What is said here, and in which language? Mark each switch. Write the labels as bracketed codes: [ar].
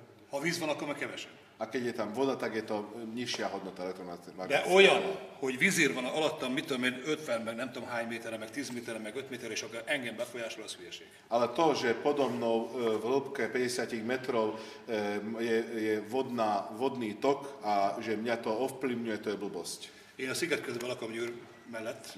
[hu] Ha víz van, akkor meg kevesebb. [sk] A keď je tam voda, tak je to nižšia hodnota elektromagnetického [hu] olyan, [sk] pola. [hu] hogy vízír van alattam, mit tudom én, 50, meg nem tudom hány méterre, meg 10 méterre, meg 5 méterre, és akkor engem befolyásol, az hülyeség. [sk] Ale to, že podo mnou v hĺbke 50 metrov je vodný tok a že mňa to ovplyvňuje, to je blbosť. [hu] Én a sziget közben lakom Győr mellett.